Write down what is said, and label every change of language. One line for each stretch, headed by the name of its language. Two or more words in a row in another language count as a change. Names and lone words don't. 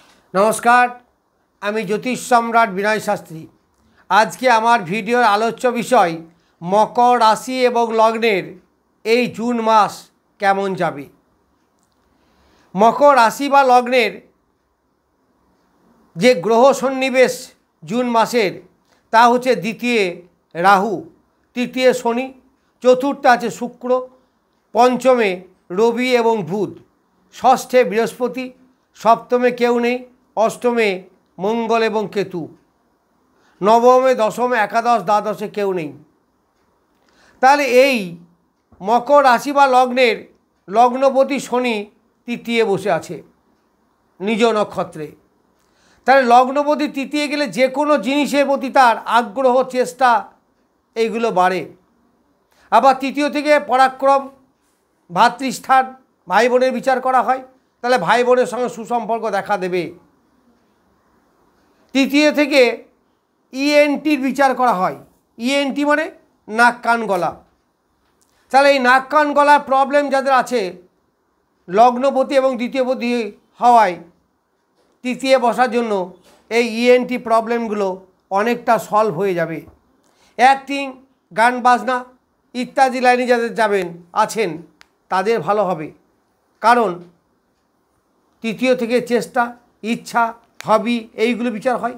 Bangla: নমস্কার আমি জ্যোতিষ সম্রাট বিনয় শাস্ত্রী। আজকে আমার ভিডিওর আলোচ্য বিষয় মকর রাশি এবং লগ্নের এই জুন মাস কেমন যাবে। মকর রাশি বা লগ্নের যে গ্রহ সন্নিবেশ জুন মাসের তা হচ্ছে দ্বিতীয় রাহু, তৃতীয় শনি, চতুর্থে আছে শুক্র, পঞ্চমে রবি এবং বুধ, ষষ্ঠে বৃহস্পতি, সপ্তমে কেউ নেই, অষ্টমে মঙ্গল এবং কেতু, নবমে দশমে একাদশ দ্বাদশে কেউ নেই, अष्टमे मंगल एवं केतु, नवमे दशमे एकादश द्वादशे केउ नेই। তাহলে এই মকর রাশি বা লগ্নের লগ্নপতি শনি তৃতীয় বসে আছে নিজ নক্ষত্রে। তাহলে লগ্নপতি তৃতীয় গেলে যে কোনো জিনিসের প্রতি তার আগ্রহ চেষ্টা এইগুলো বাড়ে। আবার তৃতীয় থেকে পরাক্রম, ভাতৃস্থান, ভাই বোনের বিচার করা হয়, তাহলে ভাই বোনের সঙ্গে সুসম্পর্ক দেখা দেবে। তৃতীয় থেকে ইএনটির বিচার করা হয়, ইএনটি মানে নাক কান গলা। তাহলে এই নাক কান গলার প্রবলেম যাদের আছে লগ্নপতি এবং দ্বিতীয়পতি হওয়ায় তৃতীয় বসার জন্য এই ইএনটি প্রবলেমগুলো অনেকটা সলভ হয়ে যাবে। অ্যাক্টিং, গান বাজনা ইত্যাদি লাইনে যাদের যাবেন আছেন তাদের ভালো হবে, কারণ তৃতীয় থেকে চেষ্টা, ইচ্ছা, হবি এইগুলো বিচার হয়।